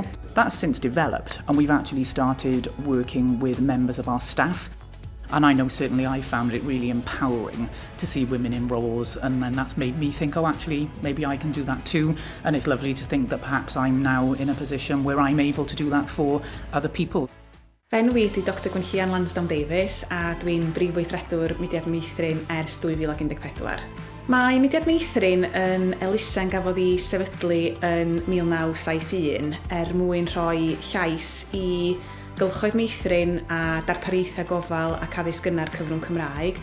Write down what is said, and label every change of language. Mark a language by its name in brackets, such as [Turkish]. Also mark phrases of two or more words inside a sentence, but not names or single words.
[English] That's since developed, and we've actually started working with members of our staff. And I know certainly I found it really empowering to see women in roles, and then that's made me think, oh, actually, maybe I can do that too. And it's lovely to think that perhaps I'm now in a position where I'm able to do that for other people. [Welsh] Fe'n fi ydi Dr Gwenllian Lawsden Davis a dwi'n brif weithredwr Mudiad Meithrin ers 2014. Mae Mudiad Meithrin yn elusen gafodd ei sefydlu yn 1971 mwyn rhoi llais i gylchoedd meithrin a darpariaethau gofal ac addysg gynnar cyfrwng Cymraeg.